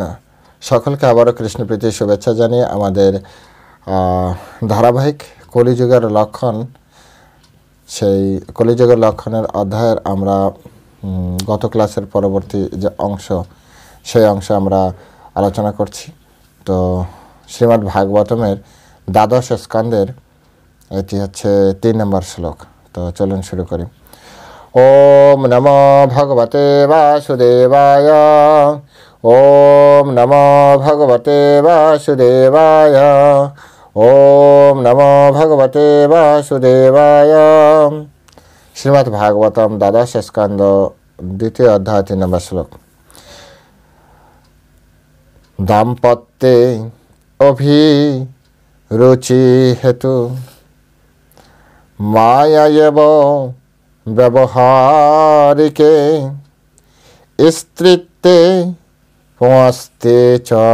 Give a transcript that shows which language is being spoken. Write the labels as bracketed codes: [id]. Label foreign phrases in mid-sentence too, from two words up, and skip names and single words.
[bn] সকলকে আবারও কৃষ্ণপ্রীতির শুভেচ্ছা জানিয়ে আমাদের ধারাবাহিক কলিযুগের লক্ষণ, সেই কলিযুগের লক্ষণের অধ্যায়ের আমরা গত ক্লাসের পরবর্তী যে অংশ, সেই অংশে আমরা আলোচনা করছি। তো শ্রীমদ্ ভাগবতমের দ্বাদশ স্কন্ধের এটি হচ্ছে 3 নম্বর শ্লোক। তো চলুন শুরু করি। [sa] ওম নমো ভগবতে বাসুদেবায়। ওম নমো ভগবতে বাসুদেবায়। ওম নমো ভগবতে বাসুদেবায়। [bn] শ্রীমদ্ ভাগবতম দ্বাদশ স্কন্ধ 2য় অধ্যায় 3 নম্বর শ্লোক। [sa] দাম্পত্যে অভিরুচি হেতু মায়ায়েব ব্যবহারিকে স্ত্রীত্বে পুংস্তে চ